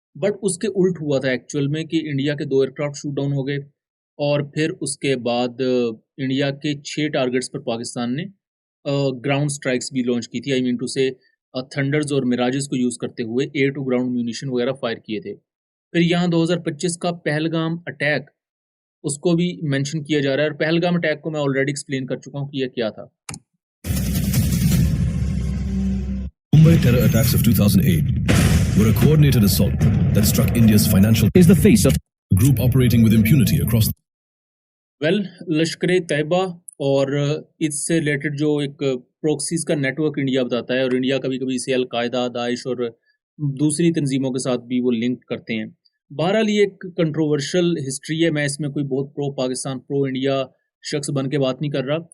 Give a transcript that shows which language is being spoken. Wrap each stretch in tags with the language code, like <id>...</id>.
<hi>But उसके उल्ट हुआ था एक्चुअल में कि इंडिया के 2 एयरक्राफ्ट शूट डाउन हो गए और फिर उसके बाद इंडिया के 6 टारगेट्स पर पाकिस्तान ने ग्राउंड स्ट्राइक्स भी लॉन्च की थी।</hi> <en>I mean to say</en> <hi>थंडर्स और मिराजेस को यूज़ करते हुए एयर टू ग्राउंड म्यूनिशन वगैरह फायर किए थे। फिर यहाँ 2025 का पहलगाम अटैक, उसको भी मेंशन किया जा रहा है और पहलगाम अटैक को मैं ऑलरेडी एक्सप्लेन कर चुका हूँ कि यह क्या था।</hi> <en>Mumbai terror attacks of 2008 were a coordinated assault that struck India's financial is the face of group operating with impunity across</en> <hi>Lashkar-e-Taiba और इससे रिलेटेड जो एक प्रॉक्सीज का नेटवर्क इंडिया बताता है और इंडिया कभी कभी इसे अलकायदा, दाइश और दूसरी तंजीमों के साथ भी वो लिंक करते हैं। बहरहाल ये एक कंट्रोवर्शियल हिस्ट्री है, मैं इसमें कोई बहुत प्रो पाकिस्तान प्रो इंडिया शख्स बन के बात नहीं कर रहा।</hi>